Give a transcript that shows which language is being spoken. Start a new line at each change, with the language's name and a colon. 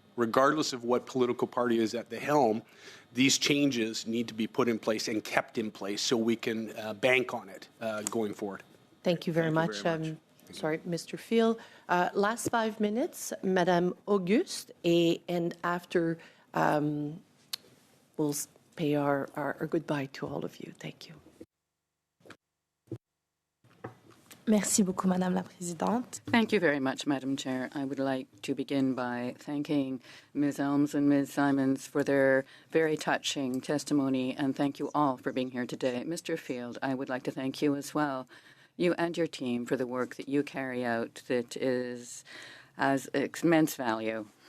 English: Regardless of what political party is at the helm, these changes need to be put in place and kept in place so we can bank on it going forward. Thank you very much. Sorry, Mr. Field. Last 5 minutes, Madame Auguste, and after we'll pay our goodbye to all of you. Thank you.
French: Merci beaucoup, Madame la Présidente.
English: Thank you very much, Madam Chair. I would like to begin by thanking Ms. Elms and Ms. Simons for their very touching testimony, and thank you all for being here today. Mr. Field, I would like to thank you as well, you and your team, for the work that you carry out that has immense value.